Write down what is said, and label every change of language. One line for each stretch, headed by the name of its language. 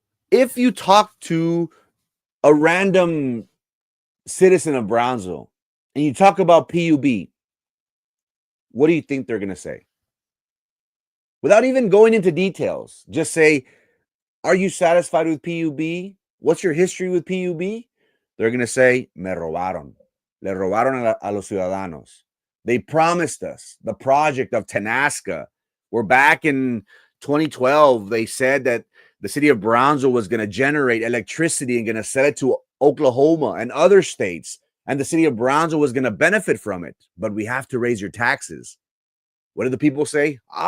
English: If you talk to a random citizen of Brownsville and you talk about PUB, what do you think they're going to say? Without even going into details, just say, are you satisfied with PUB? What's your history with PUB? They're going to say,
Spanish: me robaron. Le robaron a los ciudadanos.
English: They promised us the project of Tenasca. We're back in 2012. They said that the city of Brownsville was going to generate electricity and going to sell it to Oklahoma and other states. And the city of Brownsville was going to benefit from it. But we have to raise your taxes. What do the people say?